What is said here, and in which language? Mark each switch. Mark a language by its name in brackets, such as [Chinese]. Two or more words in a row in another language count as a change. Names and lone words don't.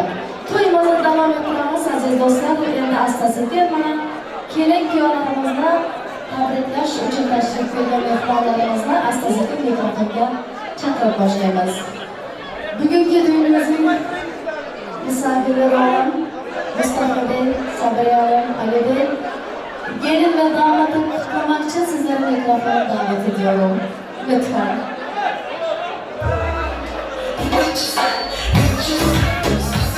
[Uzbek] To'yimizni davom ettiramiz aziz do'stlar. Endi asta-sekin mana kelin kuyovlarimizni tabriklash uchun tashrif buyurgan mehmonlarimizni asta-sekin mikrofonga chaqirib boshlaymiz. [Turkish] Bugungi to'yimizning misafirlari olan Mustafa Bey, Sabriya Hanım, Ali Bey, gelin ve damatı kutlamak için sizleri mikrofona davet ediyorum. Lütfen.